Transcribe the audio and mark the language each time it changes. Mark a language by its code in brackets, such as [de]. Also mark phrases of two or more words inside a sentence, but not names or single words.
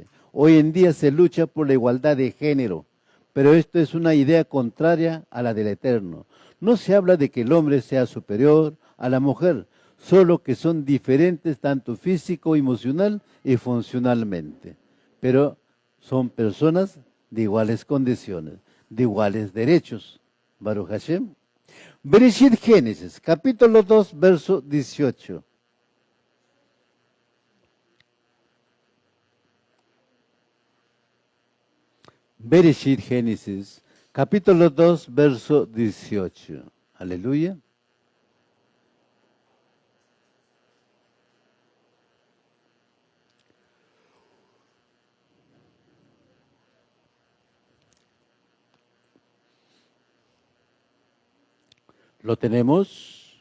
[es] Hoy en día se lucha por la igualdad de género, pero esto es una idea contraria a la del Eterno. No se habla de que el hombre sea superior a la mujer, solo que son diferentes tanto físico, emocional y funcionalmente. Pero son personas de iguales condiciones, de iguales derechos. [he] ברוך השם. [es] Bereshit Génesis, capítulo 2, verso 18. Bereshit Génesis, capítulo 2, verso 18. Aleluya. Lo tenemos.